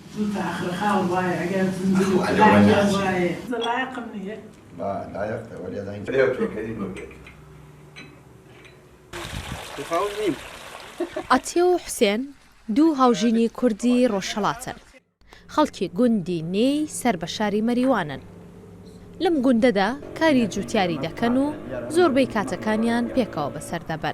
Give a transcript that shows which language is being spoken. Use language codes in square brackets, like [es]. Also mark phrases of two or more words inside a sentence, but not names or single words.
[ar] آخر خاور واي عقاب تنزل واي لايق مني لا لايق ولا داين [ckb] ئەتیە و حوسێن دوو هاوژینی کوردی ڕۆژهەڵاتن. خەڵکی گوندی نێی سەر بە شاری مەریوانن. لەم گوندەدا کاری جوتیاری دەکەن و زۆربەی کاتەکانیان پێکەوە بەسەر دەبەن.